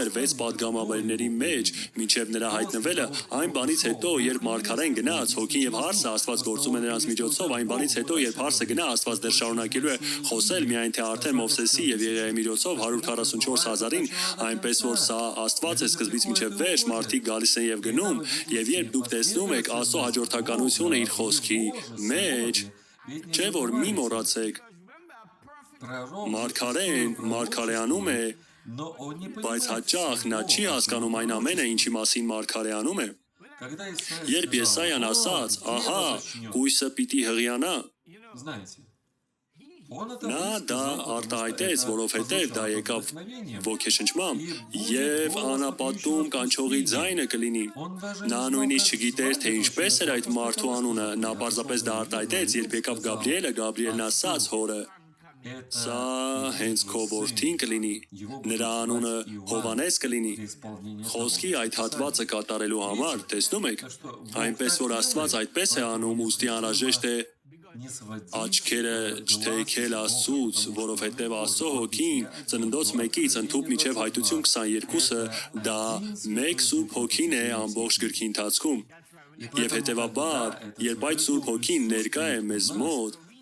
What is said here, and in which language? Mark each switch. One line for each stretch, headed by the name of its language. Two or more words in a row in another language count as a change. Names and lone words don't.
Armenian: էր 6 պատգամավորների մեջ, մինչև նրա հայտնվելը, այն բանից հետո, երբ մարգարեն գնաց, հոգին եւ հարսը Աստված գործում է նրանց միջոցով, այն բանից հետո, երբ հարսը գնա, Աստված դեռ շարունակելու է խոսել միայն թե արդեն Մովսեսի եւ Եղիայի միջոցով 144,000-ին, այնպես որ սա Աստված է սկզբից մինչև վերջ, մարդիկ գալիս են եւ գնում, եւ երբ դուք տեսնում եք Աստծո հաջորդականությունը իր խոսքի մեջ, չէ որ մի մոռացեք,
Russian: пророк,
Armenian: մարգարեն մարգարեանում է,
Russian: но он не
Armenian: բայց
Russian: понимает,
Armenian: հաճախ նա չի հասկանում այն ամենը, ինչի մասին մարգարեանում է։
Russian: когда
Armenian: Երբ Եսայան ասաց, ահա, կույսը պիտի հղիանա,
Russian: знаете, он это
Armenian: նա դա
Russian: высказал,
Armenian: արտահայտեց,
Russian: потому что
Armenian: որովհետև
Russian: это
Armenian: դա եկավ
Russian: вдохновением.
Armenian: ոգեշնչմամբ, եւ անապատում կանչողի ձայնը կլինի։ Նա նույնիսկ չգիտեր, թե ինչպես էր այդ մարդու անունը, նա պարզապես դա արտահայտեց, երբ եկավ Գաբրիելը, Գաբրիելն ասաց հորը. Սա հենց քո որդին կլինի, նրա անունը Հովանես կլինի։ Խոսքի այդ հատվածը կատարելու համար, տեսնում եք, այնպես որ Աստված այդպես է անում, ուստի անհրաժեշտ է աչքերը չթեքել Աստծուց, որովհետև Աստծո հոգին ծննդոց մեկից ընդհուպ միջև հայտություն 22-ը դա մեկ Սուրբ Հոգին է ամբողջ գրքի ընթացքում։ Եվ հետևաբար, երբ այդ Սուրբ Հոգին ներկա է մեզ մոտ,